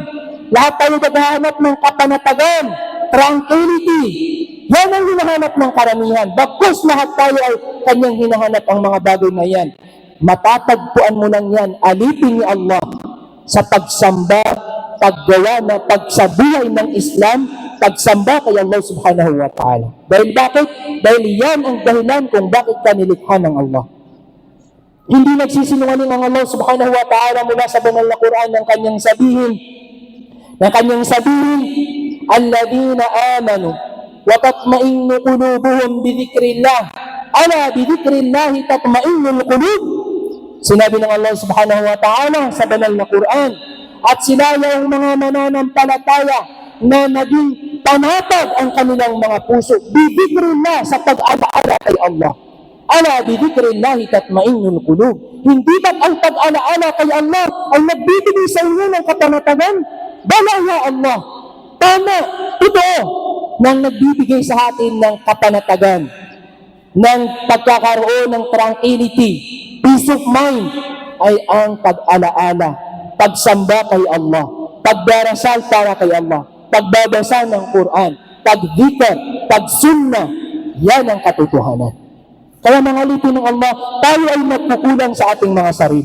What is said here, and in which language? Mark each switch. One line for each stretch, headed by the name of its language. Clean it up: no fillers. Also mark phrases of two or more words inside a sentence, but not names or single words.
Filipino: Lahat tayo naghahanap ng kapanatagan, tranquility. Yan ang hinahanap ng karamihan. Bagkus lahat tayo ay kanyang hinahanap ang mga bagay na yan. Matatagpuan mo lang yan, alipin ni Allah sa pagsamba, paggawa na pagsabuhay ng Islam, pagsamba kay Allah
Arabic: سبحانه وتعالى.
Filipino: Dahil bakit? Dahil yan ang dahilan kung bakit ka nilikha ng Allah. Hindi nagsisinungaling ang Allah
Arabic: سبحانه وتعالى
Filipino: mula sa banal na Quran ng kanyang sabihin,
Arabic: الذين آمنوا وتطمئن قلوبهم بذكر الله. ألا بذكر الله تطمئن القلوب.
Filipino: Sinabi ng Allah
Arabic: سبحانه وتعالى
Filipino: sa banal na Quran, at sila yung mga mananampalataya na naging panatag ang kanilang mga puso
Arabic: بذكر الله,
Filipino: sa pag-alaala kay Allah.
Arabic: ألا بذكر الله تطمئن القلوب.
Filipino: Hindi ba't ang pag-alaala kay Allah ay nagbibigay sa inyo ng kapanatagan?
Arabic: بلى يا الله.
Filipino: Tama, totoo, nang nagbibigay sa atin ng kapanatagan, ng pagkakaroon ng tranquility,
English: peace of mind,
Filipino: ay ang pag-alaala, pagsamba kay Allah, pagdarasal para kay Allah, pagbabasa ng Quran, pagdikar, pagsunna. Yan ang katotohanan. Kaya mga lipin ng Allah, tayo ay nagkukulang sa ating mga sarili.